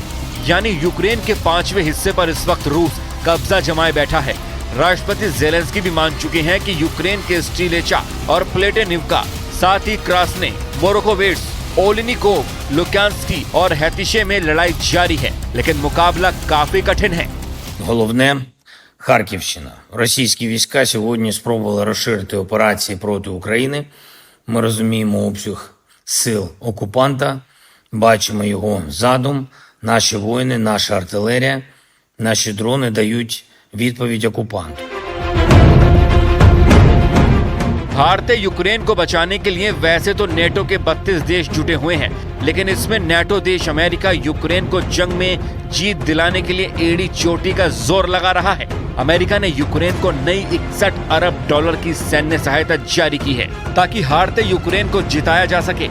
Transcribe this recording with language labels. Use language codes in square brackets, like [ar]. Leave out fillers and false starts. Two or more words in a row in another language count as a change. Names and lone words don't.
[hi] यानी यूक्रेन के 5वें हिस्से पर इस वक्त रूस कब्जा जमाए बैठा है। राष्ट्रपति ज़ेलेंस्की भी मान चुके हैं कि यूक्रेन के स्टिलेचा और प्लेटेनिवका, साथ ही क्रास्ने, मोरोकोवेट्स, ओलिनिकोव, लुकांस्की और हैतिशे में लड़ाई जारी है। लेकिन मुकाबला काफी कठिन है। [uk] Головне – Харківщина. Російські війська сьогодні спробували розширити операції проти України. Ми розуміємо обсяг сил окупанта, бачимо його задум. Наші воїни, наша артилерія, наші дрони дають відповідь окупанту. [hi] हारते यूक्रेन को बचाने के लिए वैसे तो नेटो के 32 देश जुटे हुए हैं, लेकिन इसमें नेटो देश अमेरिका यूक्रेन को जंग में जीत दिलाने के लिए एड़ी चोटी का जोर लगा रहा है। अमेरिका ने यूक्रेन को नई 61 अरब डॉलर की सैन्य सहायता जारी की है ताकि हारते यूक्रेन को जिताया जा सके।